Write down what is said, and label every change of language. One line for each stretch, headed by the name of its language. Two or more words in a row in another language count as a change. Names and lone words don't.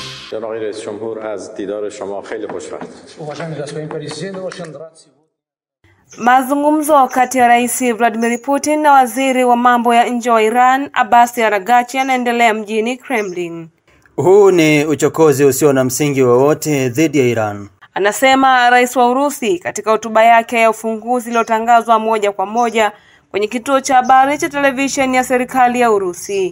Persian: جناب آقای رئیس جمهور از دیدار شما خیلی خوشوقت.
Swahili: Mazungumzo kati ya Rais Vladimir Putin na Waziri wa mambo ya nje wa Iran Abbas Araghchi yanaendelea mjini Kremlin. Huu ni uchokozi usio na msingi wowote dhidi ya Iran, anasema Rais wa Urusi katika hotuba yake ya ufunguzi iliyotangazwa moja kwa moja kwenye kituo cha habari cha televisheni ya serikali ya Urusi.